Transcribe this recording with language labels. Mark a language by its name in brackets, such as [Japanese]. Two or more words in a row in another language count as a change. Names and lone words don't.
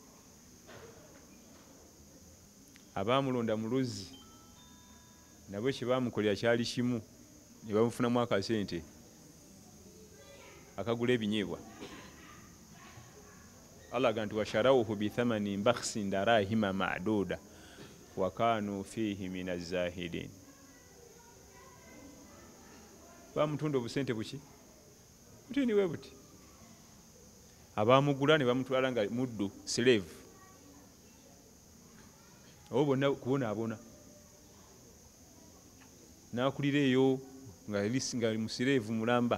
[Ganda] Abaamulonda mu luzzi nabo kye baamukolera kyali kimu, ne bamufunamu akasente akagula ebinyeebwa. [Arabic] Allah gantu وشروه بثمن بخس دراهم معدودة وكانوا فيه من الزاهدين. [Ganda] Bamutunda obusente buki butini we buti, abamugula ne bamutwala nga muddu slave, obo bonna kubonaabona nakulira eyo nga musireevu mulamba.